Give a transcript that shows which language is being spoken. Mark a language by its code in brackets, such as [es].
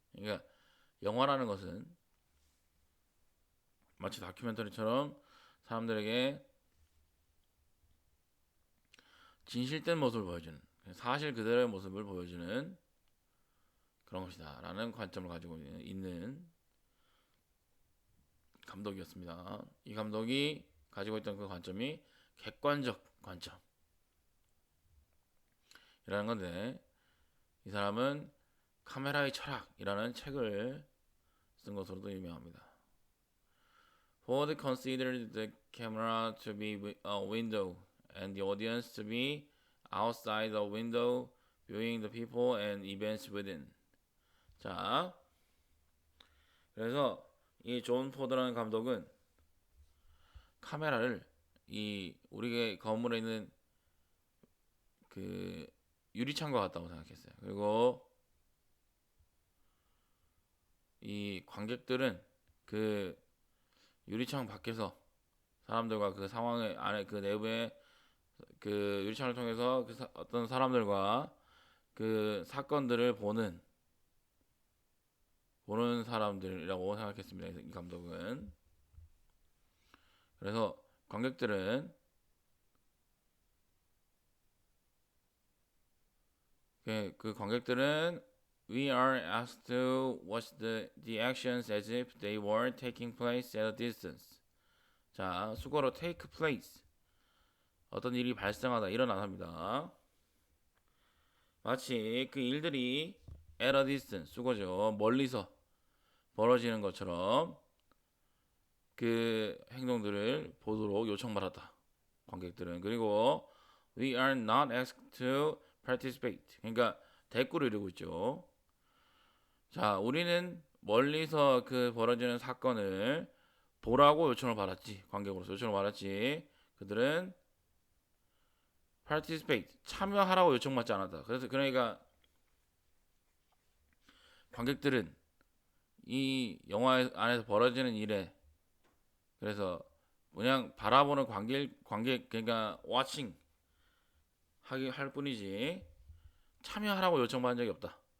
[ko] 그러니까 영화라는 것은 마치 다큐멘터리처럼 사람들에게 진실된 모습을 보여주는, 사실 그대로의 모습을 보여주는 그런 것이다 라는 관점을 가지고 있는 감독이었습니다. 이 감독이 가지고 있던 그 관점이 객관적 관점이라는 건데, 이 사람은 카메라의 철학이라는 책을 쓴 것으로도 유명합니다. [en] Ford considered the camera to be a window and the audience to be outside the window, viewing the people and events within. [ko] 자, 그래서 이 존 포드라는 감독은 카메라를 이 우리 건물에 있는 그 유리창과 같다고 생각했어요. 그리고 이 관객들은 그 유리창 밖에서 사람들과 그 상황의 안에 그 내부에 그 유리창을 통해서 어떤 사람들과 그 사건들을 보는 사람들이라고 생각했습니다. 이 감독은. 그래서 관객들은 그 관객들은 [en] we are asked to watch the actions as if they were taking place at a distance. [ko] 자, 수거로 take place. 어떤 일이 발생하다, 일어나답니다. 마치 그 일들이 [en] at a distance, [ko] 수거죠. 멀리서 벌어지는 것처럼 그 행동들을 보도록 요청받았다. 관객들은. [en] 그리고 we are not asked to participate. [ko] 그러니까 대꾸를 이루고 있죠. 자, 우리는 멀리서 그 벌어지는 사건을 보라고 요청을 받았지. 관객으로서 요청을 받았지. 그들은 participate, 참여하라고 요청받지 않았다. 그래서 그러니까 관객들은 이 영화 안에서 벌어지는 일에 그래서 그냥 바라보는 관객 그러니까 watching 할 뿐이지 참여하라고 요청받은 적이 없다.